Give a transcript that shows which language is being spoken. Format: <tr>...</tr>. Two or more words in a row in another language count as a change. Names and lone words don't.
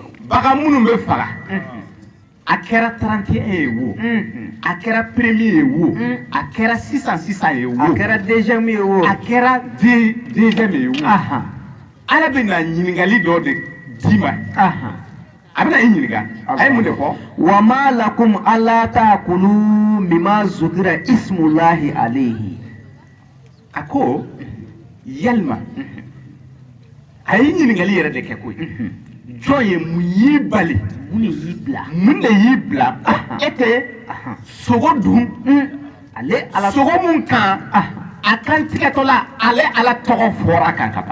<bm>baga munun be faga a kɛra 31 ye wo a kɛra premier ye wo a kɛra 600 ye wo A kɛra deuxième ye wo. a kɛra deuxième ye wo Aha. ala bɛ na ɲininkali dɔ de d'i ma Aha. a bɛ na i ɲininka a ye mun de fɔ</bm> <ar>وما لكم ألا تأكلوا مما ذكر اسم الله عليه.</ar> <bm>a ko yalima a ye ɲininkali yɛrɛ de kɛ koyi jɔn ye mun y'i bali Mun de y'i bila? mun de y'i bila ko e tɛ sogo dun Ale ala sogo mun kan a kan tigɛtɔ la ale ala tɔgɔ fɔra kan ka ban</bm>